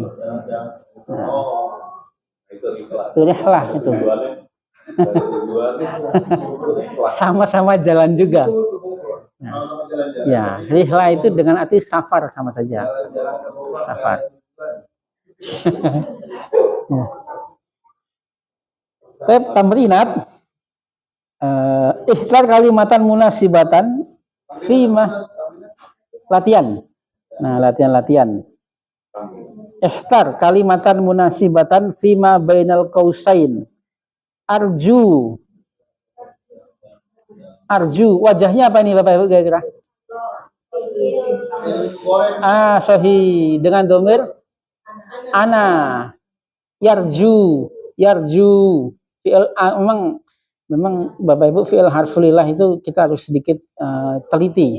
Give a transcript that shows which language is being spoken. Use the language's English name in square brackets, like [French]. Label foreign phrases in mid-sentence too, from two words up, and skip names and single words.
[Indonesian] Nah, itu rihlah itu. Sama-sama jalan juga. Nah, ya, rihlah itu dengan arti safar sama saja. Safar. Ya. [Arabic] تمرينات اختر كلمة مناسبة فيما latihan. [Indonesian] Nah, latihan. [Arabic] اختر كلمة مناسبة فيما بين القوسين. [Indonesian] Arju. Wajahnya apa ini Bapak Ibu kira-kira? Sahih dengan [Arabic] ضمير أنا. [Indonesian] Yarju. Fi'il memang Bapak Ibu [Arabic] فعل حرف العلة [Indonesian] itu kita harus sedikit teliti.